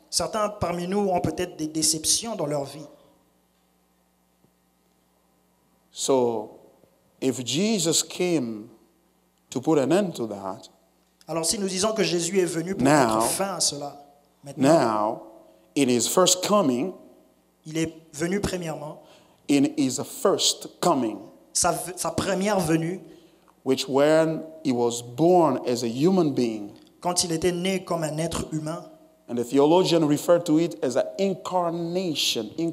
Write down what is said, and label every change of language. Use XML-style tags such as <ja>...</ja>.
<fr>Certains parmi nous ont peut-être des déceptions dans leur vie.</fr> <en>So, if Jesus came to put an end to that,</en> <fr>Alors si nous disons que Jésus est venu pour</fr> <en>Now-</en> <fr>mettre fin à cela, maintenant,</fr> <en>now, in his first coming,</en> <fr>il est venu premièrement,</fr> <en>in his first coming,</en> <fr>sa première venue,</fr> <en>which when he was born as a human being,</en> <fr>quand il était né comme un être humain,</fr> <en>and the theologian referred to it as an incarnation.</en>